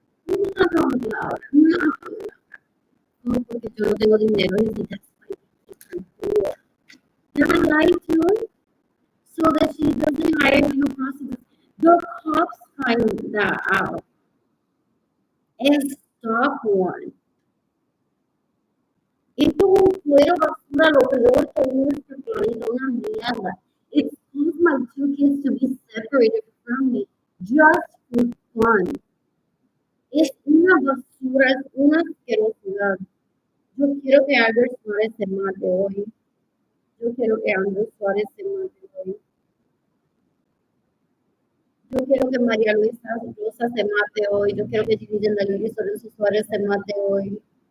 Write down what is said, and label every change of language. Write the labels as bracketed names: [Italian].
[English] I'm not going to allow it. I'm not going to allow it. [Spanish] Porque yo no tengo dinero y [English] that's why they're lying to her so that she doesn't hire illegal prostitutes. The cops find that out and stop one. [Spanish] Esto es un cuero basura, lo peor que hay en este planeta, una mierda. [English] It caused my two kids to be separated from me just for fun. [Spanish] Es una basura, es una asquerosidad. Yo quiero que Albert Suárez se mate hoy. Yo quiero que Albert Suárez se mate hoy. Yo quiero que María Luisa Rosa se mate hoy. Yo quiero que Gigi Yandaluri Lorenzo Suárez se mate hoy.